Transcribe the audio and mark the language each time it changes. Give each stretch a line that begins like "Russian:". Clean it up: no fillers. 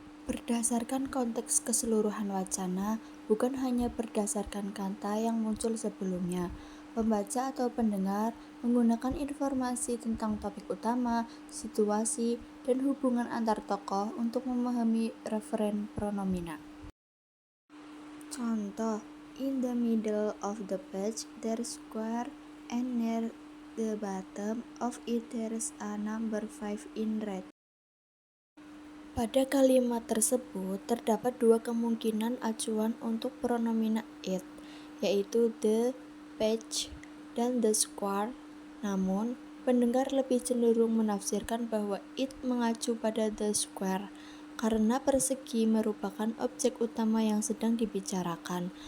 Indonesian: Berdasarkan konteks keseluruhan wacana, bukan hanya berdasarkan kata yang muncul sebelumnya. Pembaca atau pendengar menggunakan informasi tentang topik utama, situasi, dan hubungan antar tokoh untuk memahami referen pronomina.
English: Contoh, in the middle of the page there's square and near the bottom of it there's a number 5 in red.
Indonesian: Pada kalimat tersebut terdapat dua kemungkinan acuan untuk pronomina it, yaitu the, page, dan the square. Namun, pendengar lebih cenderung menafsirkan bahwa it mengacu pada the square, karena persegi merupakan objek utama yang sedang dibicarakan.